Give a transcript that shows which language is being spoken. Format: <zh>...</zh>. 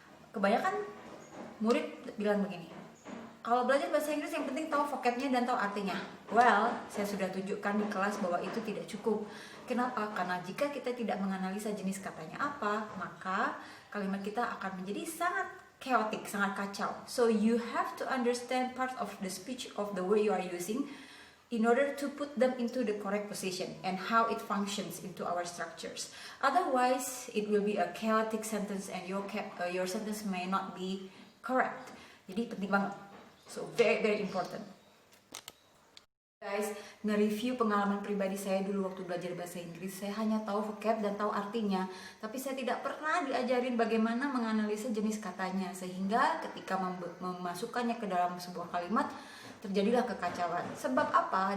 <id>Kebanyakan murid bilang begini, kalau belajar bahasa Inggris yang penting tahu vocabnya dan tahu artinya. Well, saya sudah tunjukkan di kelas bahwa itu tidak cukup. Kenapa? Karena jika kita tidak menganalisa jenis katanya apa, maka kalimat kita akan menjadi sangat chaotic, sangat kacau.</id> <en>So you have to understand part of the speech of the word you are using in order to put them into the correct position and how it functions into our structures. Otherwise, it will be a chaotic sentence and your sentence may not be correct.</en> <id>Jadi penting banget.</id> <en>So very important.</en> <id>Guys, nge-review pengalaman pribadi saya dulu waktu belajar bahasa Inggris. Saya hanya tahu vocab dan tahu artinya, tapi saya tidak pernah diajarin bagaimana menganalisa jenis katanya, sehingga ketika memasukkannya ke dalam sebuah kalimat terjadilah kekacauan. Sebab apa?</id>